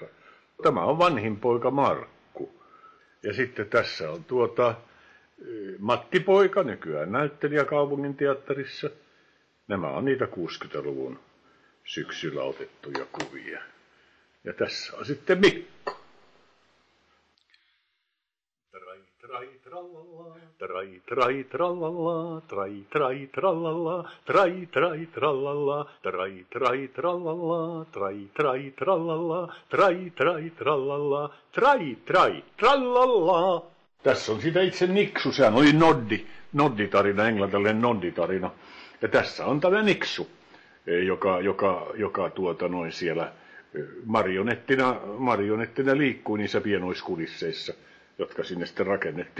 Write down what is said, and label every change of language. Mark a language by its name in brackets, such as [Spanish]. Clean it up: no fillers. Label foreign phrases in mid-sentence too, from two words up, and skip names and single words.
[Finnish] Tämä on vanhin poika Markku. Ja sitten tässä on Matti poika, nykyään näyttelijä Kaupunginteatterissa. Nämä on niitä 60-luvun syksyllä otettuja kuvia. Ja tässä on sitten Mikko. trai trallalla, trai trai trallalla, trai trai trallalla, trai trai trallalla, trai trai trallalla, trai trai trallalla, trai trai trallalla, trai trai trallalla. Tässä on sitä itse Niksu, sehän oli nodditarina, englantilainen nodditarina. Ja tässä on tämä Niksu, joka siellä marionettina liikkui niissä pienoiskulisseissa, jotka sinne sitten rakennettiin.